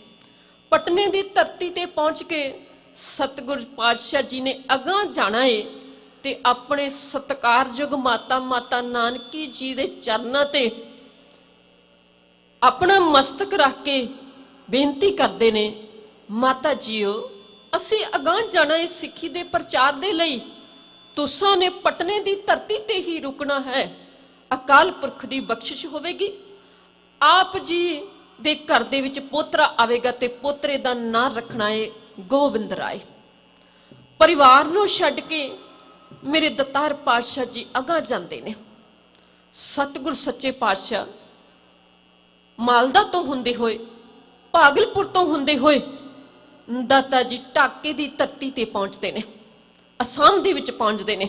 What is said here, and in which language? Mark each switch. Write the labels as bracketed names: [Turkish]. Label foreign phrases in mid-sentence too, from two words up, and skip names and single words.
[Punjabi] ਪਟਨੇ ਕੀ ਧਰਤੀ ਤੇ ਪਹੁੰਚ ਕੇ ਸਤਿਗੁਰੂ ਪਾਤਸ਼ਾਹ ਜੀ ਨੇ ਅਗਾਂ ਜਾਣਾ ਹੈ ਤੇ ਆਪਣੇ ਸਤਿਕਾਰਯੋਗ ਮਾਤਾ ਨਾਨਕੀ ਜੀ ਕੇ ਚਰਨਾਂ ਤੇ ਆਪਣਾ ਮਸਤਕ ਰੱਖ ਕੇ ਬੇਨਤੀ ਕਰਤੇ ਨੇ, ਮਾਤਾ ਜੀਓ ਅਸੀਂ ਅਗਾਂ ਜਾਣਾ ਹੈ ਸਿੱਖੀ ਦੇ ਪ੍ਰਚਾਰ ਦੇ ਲਈ। ਤੁਸਾਂ ਨੇ ਪਟਨੇ ਕੀ ਧਰਤੀ ਤੇ ਹੀ ਰੁਕਣਾ ਹੈ। ਅਕਾਲ ਪੁਰਖ ਕੀ ਬਖ਼ਸ਼ਿਸ਼ ਹੋਵੇਗੀ। ਆਪ ਜੀ ਦੇ ਘਰ ਦੇ ਵਿੱਚ ਪੋਤਰਾ ਆਵੇਗਾ ਤੇ ਪੋਤਰੇ ਦਾ ਨਾਮ ਰੱਖਣਾ ਹੈ ਗੋਬਿੰਦ ਰਾਇ। ਪਰਿਵਾਰ ਨੂੰ ਛੱਡ ਕੇ ਮੇਰੇ ਦਤਾਰ ਪਾਤਸ਼ਾਹ ਜੀ ਅਗਾਂਹ ਜਾਂਦੇ ਨੇ। ਸਤਿਗੁਰ ਸੱਚੇ ਪਾਤਸ਼ਾਹ ਮਾਲਦਾ ਤੋਂ ਹੁੰਦੇ ਹੋਏ, ਭਾਗਲਪੁਰ ਤੋਂ ਹੁੰਦੇ ਹੋਏ ਦਾਤਾ ਜੀ ਢਾਕੇ ਦੀ ਧਰਤੀ ਤੇ ਪਹੁੰਚਦੇ ਨੇ, ਅਸਾਮ ਦੇ ਵਿੱਚ ਪਹੁੰਚਦੇ ਨੇ।